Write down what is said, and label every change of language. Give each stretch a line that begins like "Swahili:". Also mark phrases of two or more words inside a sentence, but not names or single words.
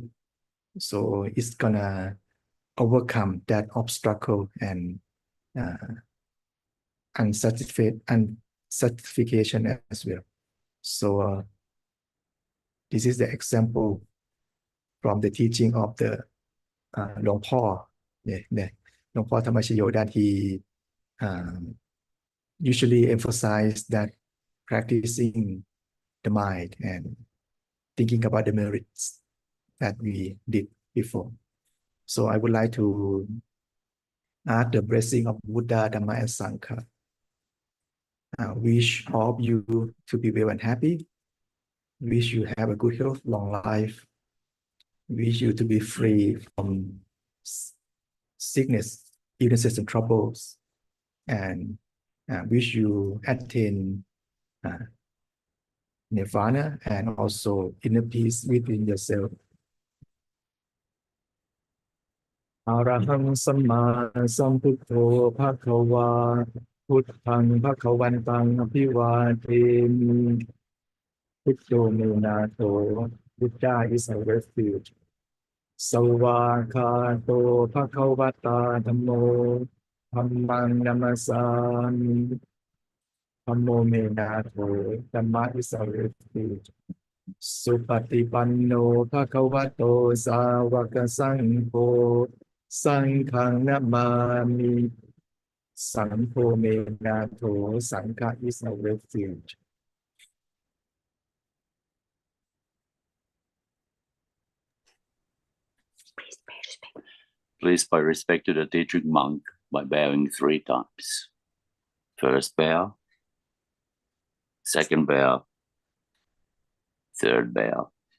English: So it's gonna overcome that obstacle and unsatisfaction as well. So this is the example from the teaching of the
Thai: หลวงพ่อเนี่ยหลวงพ่อธรรมชโย
English: that he usually emphasize that practicing the mind and thinking about the merits that we did before. So I would like to ask the blessing of Buddha, Dhamma, and Sangha. Wish all of you to be well and happy. Wish you have a good health, long life. Wish you to be free from sickness, illnesses, and troubles. And wish you attain nirvana and also inner peace within yourself.
Pali: Araham Samma Sambuddho Bhagava Buddhaṃ Bhagavantang Abhivādemi. Buddho Menato,
English: Buddha is a refuge.
Pali: Savvakato Bhagavata Dhammo Dhammang Namasami. Dhammo Menato,
English: Dhamma is a refuge.
Pali: Supatipanno Bhagavato Sāvaka Saṅgho Saṅghang Namami. Saṅgho Menato,
English: Saṅgha is a refuge. Please pay respect to the teaching monk by bowing 3 times. First bow, second bow, third bow.